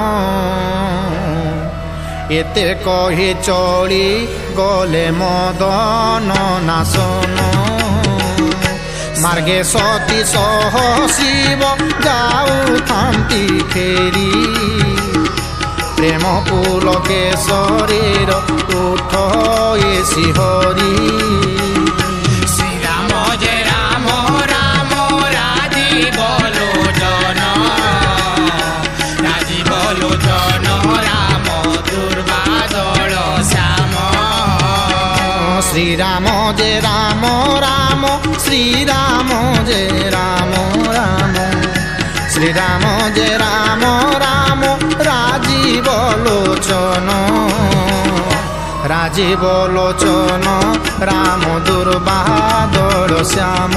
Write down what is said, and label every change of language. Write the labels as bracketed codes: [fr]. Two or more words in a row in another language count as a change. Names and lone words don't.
[or] ଏତେ କହି ଚଳି ଗଲେ ମଦନ ନାଶନ ମାର୍ଗେ ସତୀ ସହ ଶିବ ଯାଉଥାନ୍ତି ଫେରି ପ୍ରେମ ପୁଲକେ ଶରୀର ଉଠ ଏ ଶିହରି [hi] श्रीराम जय राम राम राजीव लोचन राजीव लोचन राम दुर्वादल श्याम श्रीराम जय राम राम श्रीराम जय राम राम श्रीराम जय राम राम राजीव लोचन राजीव लोचन राम दुर्वादल श्याम